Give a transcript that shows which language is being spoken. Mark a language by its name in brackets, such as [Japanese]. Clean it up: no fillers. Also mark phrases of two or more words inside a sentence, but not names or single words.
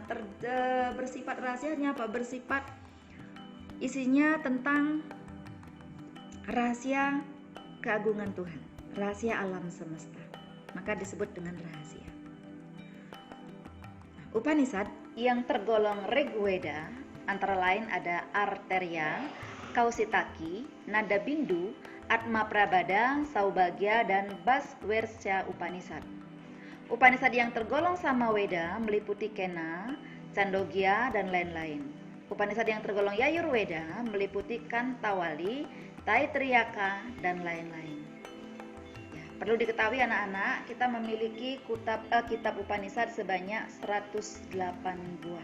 [Indonesian] Bersifat rahasianya apa? Bersifat isinya tentang rahasia keagungan Tuhan, rahasia alam semesta. Maka disebut dengan rahasia. Upanishad yang tergolong Rigveda antara lain ada Arterya, Kausitaki, Nada Bindu, Atma Prabada, Saubagya, dan Baswersya Upanishad. Upanishad yang tergolong Samaweda meliputi Kena, Chandogya, dan lain-lain. Upanishad yang tergolong Yajurweda meliputi Kantawali, Taitriyaka, dan lain-lain. Ya, perlu diketahui anak-anak, kita memiliki kitab Upanishad sebanyak 108 buah.